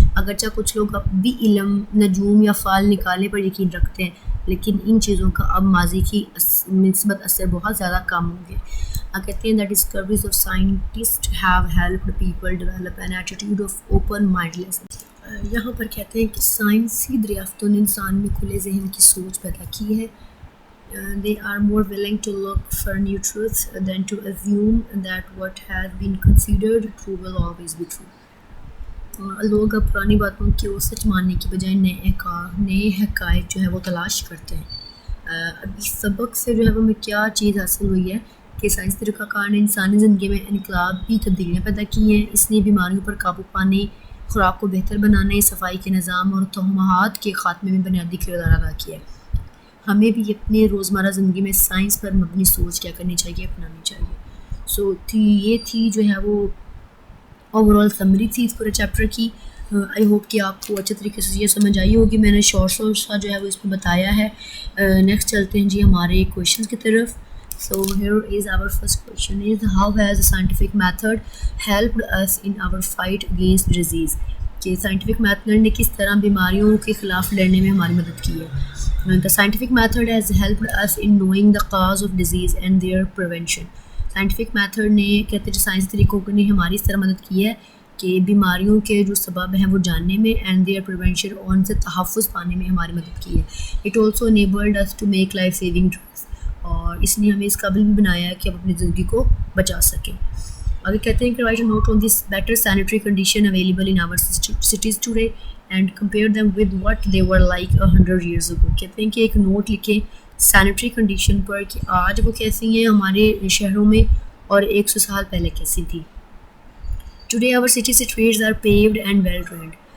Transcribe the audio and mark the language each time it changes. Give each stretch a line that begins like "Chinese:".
Urdu: اگرچہ کچھ لوگ اب بھی علم, نجوم یا فال نکالنے پر یقین رکھتے ہیں, لیکن ان چیزوں کا اب ماضی کی نسبت اثر بہت زیادہ کم ہو گیا. کہتے ہیں
English: The discoveries of scientist have helped people develop an attitude of open mindless.
Urdu: یہاں پر کہتے ہیں کہ سائنسی دریافتوں نے انسان میں کھلے ذہن کی سوچ پیدا کی ہے.
English: they are more willing to look for new truths than to assume that what has been considered true will always be true.
Urdu: لوگ اب پرانی باتوں کو سچ ماننے کی بجائے نئے حقائق جو ہے وہ تلاش کرتے ہیں. اب اس سبق سے جو ہے وہ ہمیں کیا چیز حاصل ہوئی ہے کہ سائنس طریقہ کار نے انسانی زندگی میں انقلابی تبدیلیاں پیدا کی ہیں. اس نے بیماریوں پر قابو پانے, خوراک کو بہتر بنانے, صفائی کے نظام اور توہمات کے خاتمے میں بنیادی کردار ادا کیا ہے. ہمیں بھی اپنے روزمرہ زندگی میں سائنس پر مبنی سوچ کیا کرنی چاہیے, اپنانی چاہیے. یہ تھی جو ہے وہ اوور آل سمری تھی اس پورے چیپٹر کی.
English: I hope
Urdu: کہ آپ کو اچھے طریقے سے یہ سمجھ آئی ہوگی. میں نے شارٹ سا جو ہے وہ اس میں بتایا ہے. نیکسٹ چلتے ہیں جی ہمارے کویشچنس کی طرف.
English: So here is our first question is how has the scientific method helped us in our fight against disease.
Urdu: کہ سائنٹیفک میتھڈ نے کس طرح بیماریوں کے خلاف لڑنے میں ہماری مدد کی ہے.
English: The scientific method has helped us in knowing the cause of disease and their prevention.
Urdu: Scientific method نے کہتے ہیں سائنس طریقوں نے ہماری اس طرح مدد کی ہے کہ بیماریوں کے جو سبب ہیں وہ جاننے میں
English: and their prevention
Urdu: اور ان سے تحفظ پانے میں ہماری مدد کی ہے.
English: It also enabled us to make life saving drugs.
Urdu: اور اس نے ہمیں اس قابل بھی بنایا ہے کہ ہم اپنی زندگی کو بچا سکیں. آگے کہتے ہیں کہ
English: Write a note on this better sanitary condition available in our cities today and compare them with what they were like 100 years ago.
Urdu: کہتے ہیں کہ ایک نوٹ لکھیں سینیٹری کنڈیشن پر کہ آج وہ کیسی ہیں ہمارے شہروں میں اور 100 سال پہلے کیسی تھی.
English: Today our city streets are paved and well drained.